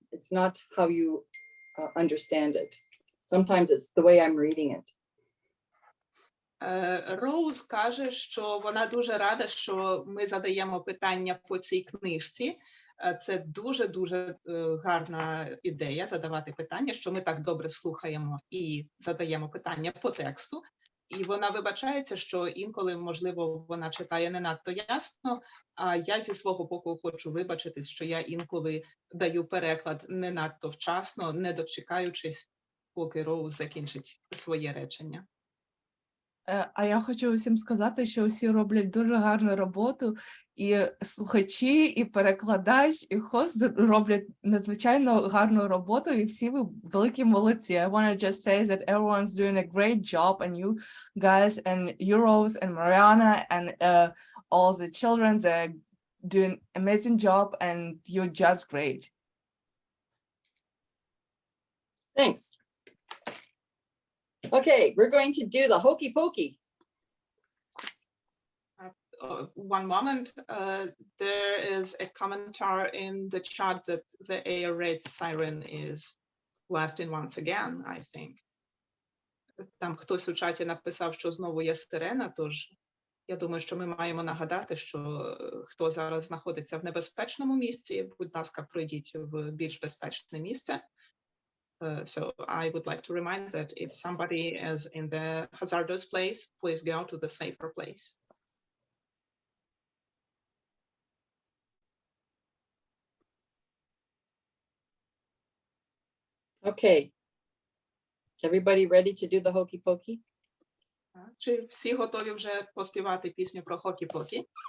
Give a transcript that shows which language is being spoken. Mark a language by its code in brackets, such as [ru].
[en] It's not how you understand it. Sometimes it's the way I'm reading it. [uk] Роуз каже, що вона дуже рада, що ми задаємо питання по цій книжці. Це дуже-дуже гарна ідея задавати питання, що ми так добре слухаємо і задаємо питання по тексту. І вона вибачається, що інколи, можливо, вона читає не надто ясно, а я зі свого боку хочу вибачитись, що я інколи даю переклад не надто вчасно, не дочекаючись, поки Роуз закінчить своє речення. А я хочу усім сказати, що усі роблять дуже гарну роботу, і слухачі, і перекладач, і хост роблять надзвичайно гарну роботу, і всі ви великі молодці. [en] I want to just say that everyone's doing a great job, and you guys, and you, Rose, and Mariana, and all the children, they're doing amazing job, and you're just great. Thanks. Okay, we're going to do the hokey pokey. One moment, there is a commentary in the chat that the air raid siren is blasting once again, I think. [uk] Там хтось у чаті написав, що знову є сирена, тож я думаю, що ми маємо нагадати, що хто зараз знаходиться в небезпечному місці, будь ласка, пройдіть в більш безпечне місце. [en] So I would like to remind that if somebody is in the hazardous place, please go to the safer place. Okay. Everybody ready to do the hokey pokey? [uk] Чи всі готові вже поспівати пісню про Hokey-Pokey?